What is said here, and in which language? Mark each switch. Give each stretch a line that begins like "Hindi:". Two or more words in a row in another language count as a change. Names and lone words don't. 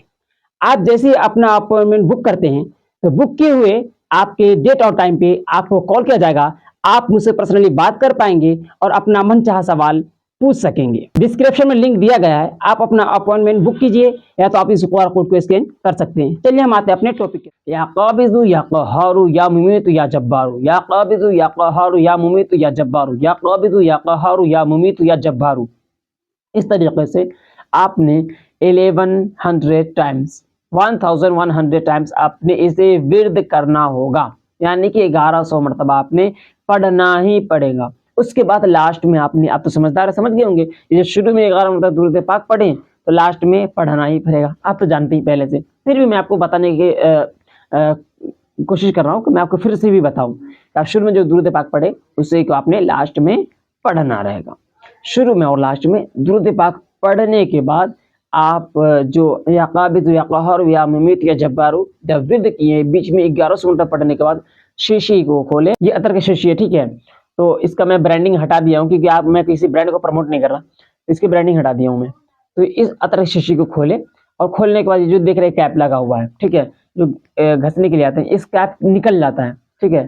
Hindi: आप जैसे ही अपना अपॉइंटमेंट बुक करते हैं तो बुक किए हुए आपके डेट और टाइम पे आपको कॉल किया जाएगा, आप मुझसे पर्सनली बात कर पाएंगे और अपना मनचाहा सवाल पूछ सकेंगे। डिस्क्रिप्शन में लिंक दिया गया है, आप अपना अपॉइंटमेंट बुक कीजिए या तो आप इस QR कोड को स्कैन कर सकते हैं। चलिए हम आते हैं अपने टॉपिक पे।
Arabic: يا قابض يا قهار يا مميت يا جبار، يا قابض يا قهار يا مميت يا جبار، يا قابض يا قهار يا مميت يا جبار.
Hindi: इस तरीके से आपने 1100 टाइम्स 1100 टाइम्स आपने इसे विर्द करना होगा, यानी कि 1100 मरतबा आपने पढ़ना ही पड़ेगा। उसके बाद लास्ट में आपने, आप तो समझदार समझ गए होंगे, ये शुरू में 11 मरतबा दुरूद पाक पढ़ें तो लास्ट में पढ़ना ही पड़ेगा, आप तो जानते ही पहले से। फिर भी मैं आपको बताने की कोशिश कर रहा हूँ कि मैं आपको फिर से भी बताऊँ। आप शुरू में जो दुरूद पाक पढ़े उसे को आपने लास्ट में पढ़ना रहेगा। शुरू में और लास्ट में दुरूद पाक पढ़ने के बाद आप जो
Arabic: يا قابض يا قهار يا مميت يا جبار
Hindi: जब विर्द किए, बीच में 1100 मरतबा पढ़ने के बाद शीशी को खोलें। ये अतर की शीशी है, ठीक है। तो इसका मैं ब्रांडिंग हटा दिया हूँ क्योंकि मैं किसी ब्रांड को प्रमोट नहीं कर रहा, इसकी ब्रांडिंग हटा दिया हूँ मैं। तो इस अतर की शीशी को खोलें और खोलने के बाद जो देख रहे कैप लगा हुआ है, ठीक है, जो घसने के लिए आते हैं, इस कैप निकल जाता है, ठीक है।